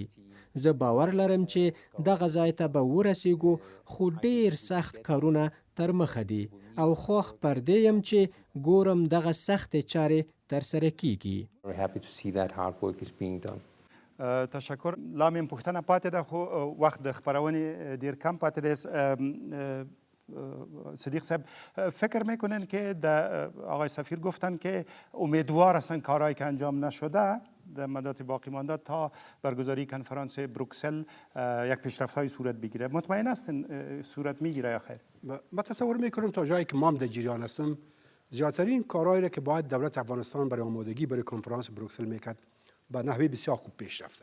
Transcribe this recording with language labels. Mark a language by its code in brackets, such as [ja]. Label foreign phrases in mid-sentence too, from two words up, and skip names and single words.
[ps] زه باور لرم چې دغه ځای ته به ورسیږو، خو ډیر سخت کارونه تر مخه دي او خوښ پر دې یم چې ګورم دغه سختې چارې ترسره کیږي. تشکر. لا مې پوښتنه پاتې ده خو وخت د خپرونې ډیر کم پاتې دی. [fa] صدیق صاحب فکر میکنن که آقای سفیر گفتن که امیدوار هستن کارهایی که انجام نشده در مدت باقی مانده تا برگزاری کنفرانس بروکسل یک پیشرفت‌های صورت بگیره. مطمئن هستین صورت میگیره یا خیر؟ ما تصور میکنم تا جایی که ما در جریان هستم زیادترین کارهایی را که باید دولت افغانستان برای آمادگی برای کنفرانس بروکسل میکرد به نحوه بسیار خوب پیش رفته.